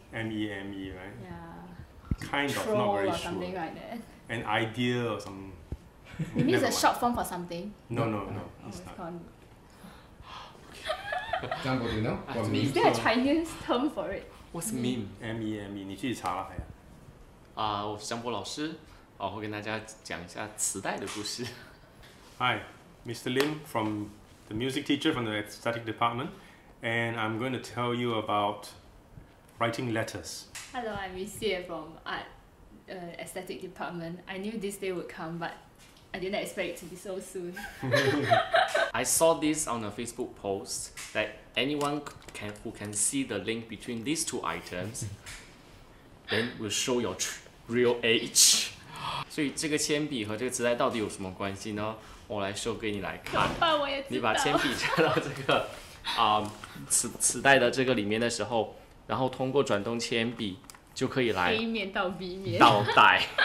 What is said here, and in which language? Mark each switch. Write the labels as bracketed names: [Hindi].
[English] MEME, right? Yeah. Kind of, Troll not very or sure. something like that. An idea or some. You mean it's a short form for something? No, it's not. Jumbo, do you know what meme? Is there a Chinese term for it? What's meme? [Chinese] MEME， 你去查了还我是张博老师，会跟大家讲一下磁带的故事。 [English] Hi, Mr. Lim from the music teacher from the aesthetic department, and I'm going to tell you about writing letters. Hello, I'm Xie from art aesthetic department. I knew this day would come, but I didn't expect it to be so soon. I saw this on a Facebook post that anyone who can see the link between these two items, then will show your real age. [Chinese] 所以这个铅笔和这个磁带到底有什么关系呢？我来show给你来看。你把铅笔插到这个磁带的这个里面的时候，然后通过转动铅笔就可以来 A 面到 B 面倒带。